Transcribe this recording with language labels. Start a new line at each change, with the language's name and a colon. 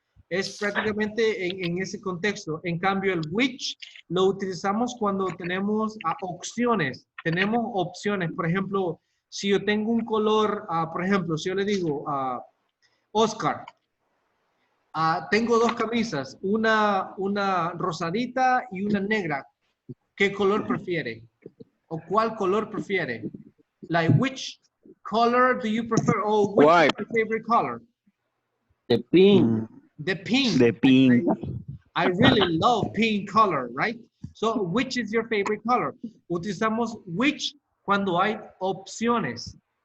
Spanish: Es prácticamente en ese contexto. En cambio, el which lo utilizamos cuando tenemos opciones. Tenemos opciones. Por ejemplo, si yo tengo un color, por ejemplo, si yo le digo, Oscar, tengo dos camisas, una rosadita y una negra. ¿Qué color prefiere? ¿O cuál color prefiere?
English: Like, which color do you prefer? Or which is your favorite color? The pink. The pink. The pink. I really love pink color, right? So, which is your favorite color?
Spanish: Utilizamos which cuando hay opciones.